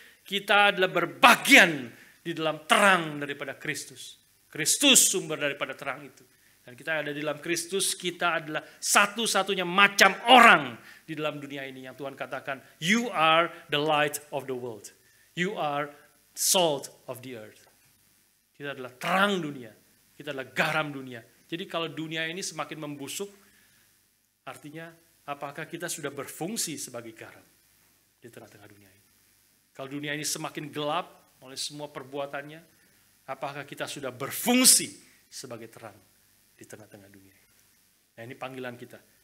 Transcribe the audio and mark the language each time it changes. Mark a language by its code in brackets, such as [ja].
[id] Kita adalah berbagian di dalam terang daripada Kristus. Kristus sumber daripada terang itu. Dan kita ada di dalam Kristus, kita adalah satu-satunya macam orang di dalam dunia ini yang Tuhan katakan, [en] you are the light of the world. You are salt of the earth. [id] Kita adalah terang dunia. Kita adalah garam dunia. Jadi kalau dunia ini semakin membusuk, artinya apakah kita sudah berfungsi sebagai garam di tengah-tengah dunia ini? Kalau dunia ini semakin gelap oleh semua perbuatannya, apakah kita sudah berfungsi sebagai terang di tengah-tengah dunia ini? Nah, ini panggilan kita.